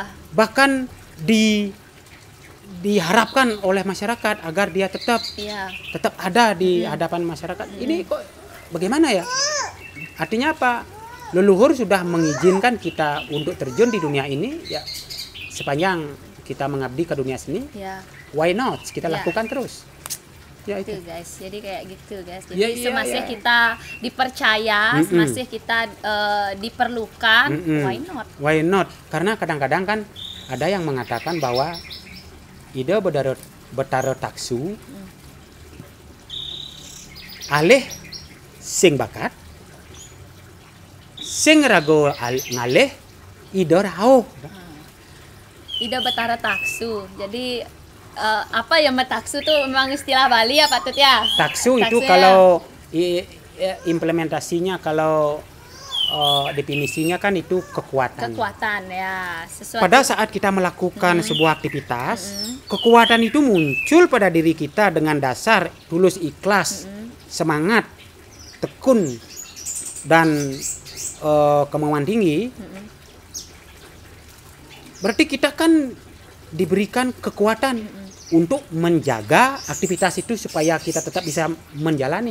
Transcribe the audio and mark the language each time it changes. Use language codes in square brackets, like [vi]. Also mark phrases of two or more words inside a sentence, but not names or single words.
[id] Bahkan diharapkan oleh masyarakat agar dia tetap ada di hadapan masyarakat. Ini kok bagaimana ya? Artinya apa? Leluhur sudah mengizinkan kita untuk terjun di dunia ini ya, sepanjang kita mengabdi ke dunia seni. [en] Why not? [id] Kita lakukan terus. Ya itu guys. Jadi kayak gitu guys. Jadi semasih kita dipercaya, semasih kita diperlukan, [en] why not? Why not? [id] Karena kadang-kadang kan ada yang mengatakan bahwa ide Betara Taksu [ban] alih sing bakat, sing rago ngalih ide rauh. [id] Ide Betara Taksu. Jadi apa ya Taksu tuh memang istilah Bali ya Pak Tut ya? Taksu itu ya. Kalau implementasinya, kalau definisinya kan itu kekuatan. Kekuatan ya. Sesuatu. Pada saat kita melakukan sebuah aktivitas, kekuatan itu muncul pada diri kita dengan dasar tulus ikhlas, semangat, tekun dan kemauan tinggi, berarti kita kan diberikan kekuatan untuk menjaga aktivitas itu supaya kita tetap bisa menjalani.